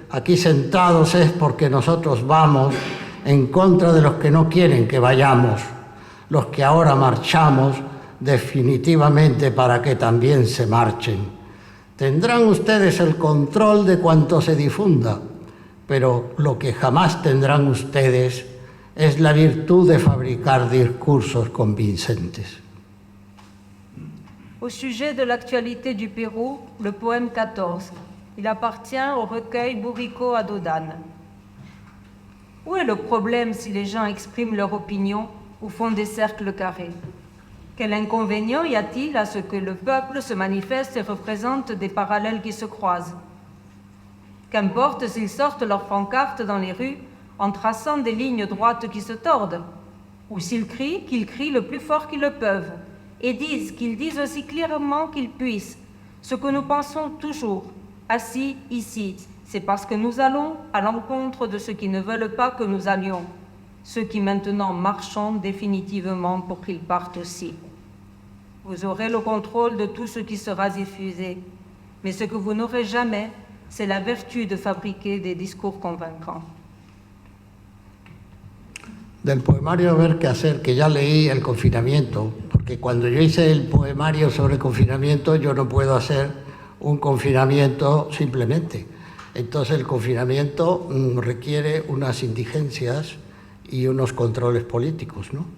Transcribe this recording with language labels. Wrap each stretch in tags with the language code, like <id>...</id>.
<es>Aquí sentados es porque nosotros vamos en contra de los que no quieren que vayamos, los que ahora marchamos definitivamente para que también se marchen. Tendrán ustedes el control de cuanto se difunda, pero lo que jamás tendrán ustedes es la virtud de fabricar discursos convincentes.</es> <fr>Au sujet de l'actualité du Pérou, le poème 14. Il appartient au recueil Bourrico à Dodane. Où est le problème si les gens expriment leur opinion ou font des cercles carrés? Quel inconvénient y a-t-il à ce que le peuple se manifeste et représente des parallèles qui se croisent? Qu'importe s'ils sortent leurs pancartes dans les rues en traçant des lignes droites qui se tordent, ou s'ils crient, qu'ils crient le plus fort qu'ils le peuvent, et qu'ils disent aussi clairement qu'ils puissent, ce que nous pensons toujours, assis ici, C'est parce que nous allons à l'encontre de ceux qui ne veulent pas que nous allions, ceux qui maintenant marchons définitivement pour qu'ils partent aussi. Vous aurez le contrôle de tout ce qui sera diffusé, mais ce que vous n'aurez jamais, c'est la vertu de fabriquer des discours convaincants.</fr> <es>Del poemario Ver qué hacer, que ya leí el confinamiento, porque cuando yo hice el poemario sobre confinamiento, yo no puedo hacer un confinamiento simplemente. Entonces el confinamiento requiere unas indigencias y unos controles políticos, ¿no?</es>